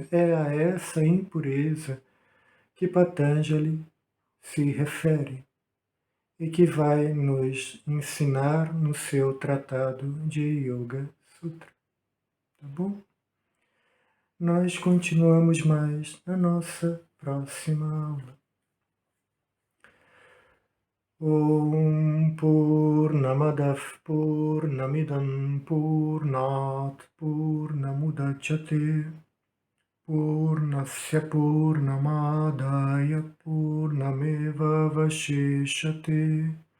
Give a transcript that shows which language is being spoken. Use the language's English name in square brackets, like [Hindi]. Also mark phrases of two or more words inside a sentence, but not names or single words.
[Portuguese] É a essa impureza que Patanjali se refere. e que vai nos ensinar no seu tratado de Yoga Sutra, tá bom? Nós continuamos mais na nossa próxima aula. [Sanskrit] ॐ पूर्णमदः पूर्णमिदं पूर्णात् पूर्णमुदच्यते पूर्णस्य पूर्णमादाय पूर्णमेव अवशिष्यते